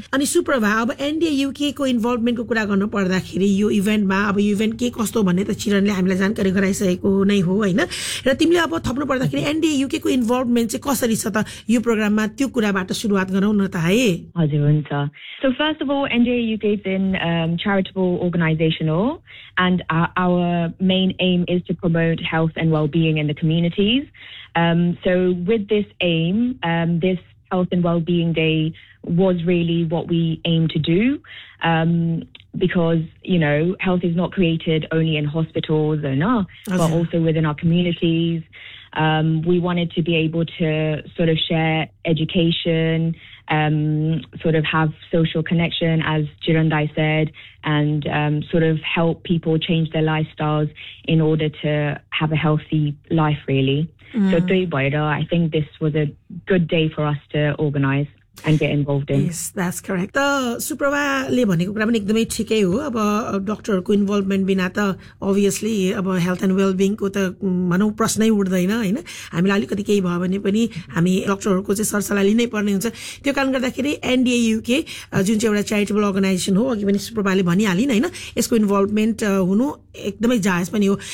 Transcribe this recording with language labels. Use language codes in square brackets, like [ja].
[ne] अनि सुप्रभा, अब एनडिए युकेको इन्भल्भमेन्टको कुरा गर्नु पर्दाखेरि यो इभेन्टमा, अब यो इभेन्ट के कस्तो भन्ने त चिरणले हामीलाई जानकारी गराइसकेको नै हो होइन, र तिमीले अब थप्नु पर्दाखेरि एनडिए युकेको इन्भल्भमेन्ट चाहिँ कसरी छ त यो प्रोग्राममा, त्यो कुराबाट सुरुवात गरौँ न त है। हजुर हुन्छ। [en] So first of all, NDA UK is a charitable organization, and our main aim is to promote health and well-being in the communities. So with this aim, this Health and Well-being Day was really what we aim to do, because, you know, health is not created only in hospitals or not, but also within our communities. We wanted to be able to sort of share education, sort of have social connection, as Jirandai said, and sort of help people change their lifestyles in order to have a healthy life, really. So, I think this was a good day for us to organize. And get involved in. Yes, that's correct. [ne] त सुप्रभाले भनेको कुरा पनि एकदमै ठिकै हो। अब डक्टरहरूको involvement बिना त अभियसली अब हेल्थ एन्ड वेलबिङको त भनौँ प्रश्नै उठ्दैन होइन। हामीलाई अलिकति केही भयो भने पनि हामी डक्टरहरूको चाहिँ सरसल्लाह लिनै पर्ने हुन्छ। त्यो कारण गर्दाखेरि एनडिए युके जुन चाहिँ एउटा च्यारिटेबल अर्गनाइजेसन हो, अघि पनि सुप्रभाले भनिहालिन् होइन, यसको इन्भल्भमेन्ट हुनु एकदमै जायज पनि हो।